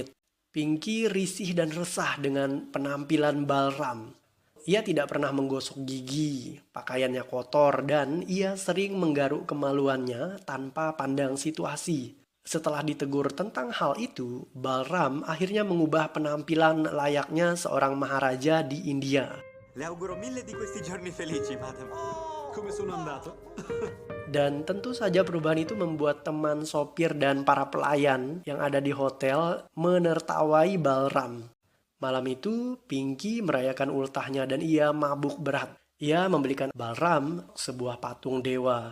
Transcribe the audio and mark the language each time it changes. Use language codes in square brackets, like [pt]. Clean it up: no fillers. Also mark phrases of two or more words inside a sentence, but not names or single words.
[id] Pinky risih dan resah dengan penampilan Balram. Ia tidak pernah menggosok gigi, pakaiannya kotor, dan ia sering menggaruk kemaluannya tanpa pandang situasi. Setelah ditegur tentang hal itu, Balram akhirnya mengubah penampilan layaknya seorang maharaja di India. [it] Le auguro mille di questi giorni felici, madam. Come sono andato? [id] Dan tentu saja perubahan itu membuat teman sopir dan para pelayan yang ada di hotel menertawai Balram. Malam itu, Pinky merayakan ultahnya dan ia mabuk berat. Ia membelikan Balram sebuah patung dewa.